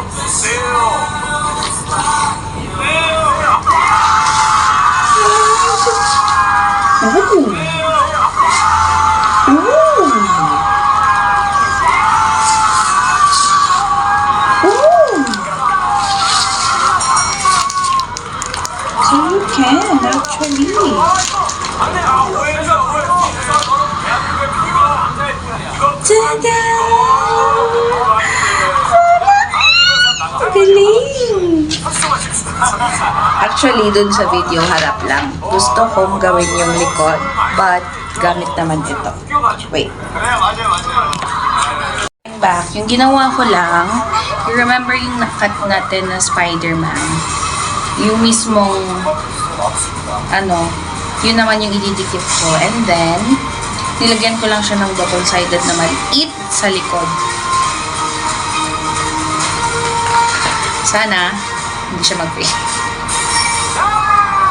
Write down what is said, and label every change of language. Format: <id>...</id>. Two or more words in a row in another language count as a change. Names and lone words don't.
<en>Ooh. Ooh. Ooh. So you can actually. Ta-da!</en> <tl>Galing! Actually, dun sa video, harap lang. Gusto kong gawin yung likod, but gamit naman ito.</tl> <en>Wait.</en> <ko>그래요, 맞아요.</ko> <en>Back,</en> <tl>yung ginawa ko lang,</tl> <en>you remember</en> <tl>yung nakat natin na Spider-Man? Yung mismong, yun naman yung ididikit ko.</tl> <en>And then,</en> <tl>nilagyan ko lang siya ng double-sided na maliit sa likod. Sana, hindi siya mag-fade.</tl>